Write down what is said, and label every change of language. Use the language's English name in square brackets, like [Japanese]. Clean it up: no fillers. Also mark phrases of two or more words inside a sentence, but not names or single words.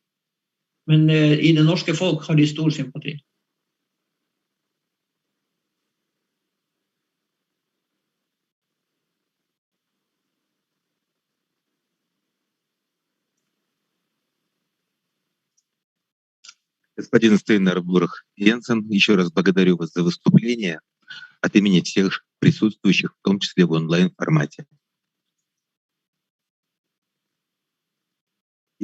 [Norwegian] Men i det norske folk har de stor sympati. [Russian] Господин Стейнер Бурах Йенсен, еще раз благодарю вас за выступление от имени всех присутствующих, в том числе в онлайн-формате.